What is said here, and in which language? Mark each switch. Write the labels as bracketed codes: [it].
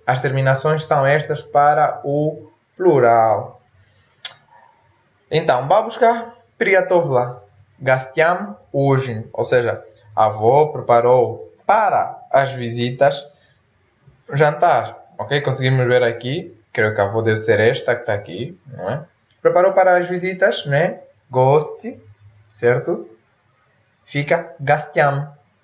[pt] as terminações são estas para o plural. [ru] Então, бабушка приготовила гостям ужин. [pt] Ou seja, a avó preparou para as visitas jantar. Ok? Conseguimos ver aqui. Creio que a avó deve ser esta que está aqui. Não é? Preparou para as visitas, né? Goste. Certo? Fica гостям.